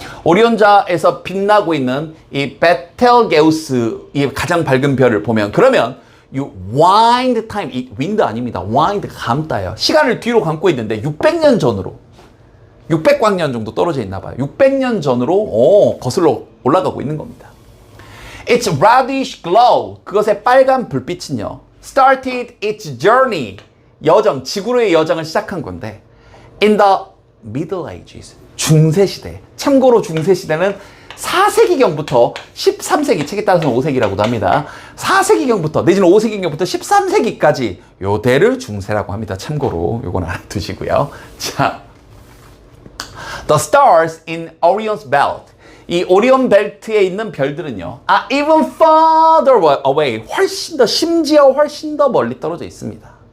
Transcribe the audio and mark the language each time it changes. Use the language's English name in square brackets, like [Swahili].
[Korean] 오리온자에서 빛나고 있는 이 베텔게우스 이 가장 밝은 별을 보면, 그러면 [English] you wind time, [Korean] 이 wind 아닙니다. wind가 감다예요. 시간을 뒤로 감고 있는데 600년 전으로 600광년 정도 떨어져 있나 봐요. 600년 전으로 거슬러 올라가고 있는 겁니다. [English] Its reddish glow, [Korean] 그것의 빨간 불빛은요, [English] started its journey, [Korean] 지구로의 여정을 시작한 건데, [English] in the Middle Ages, [Korean] 중세시대. 참고로 중세시대는 4세기경부터 13세기, 책에 따라서는 5세기라고도 합니다. 4세기경부터 내지는 5세기경부터 13세기까지 요 대를 중세라고 합니다. 참고로 요건 알아두시고요. 자, [English] the stars in Orion's belt, [Korean] 이 오리온 벨트에 있는 별들은요, [English] even further away, [Korean] 심지어 훨씬 더 멀리 떨어져 있습니다.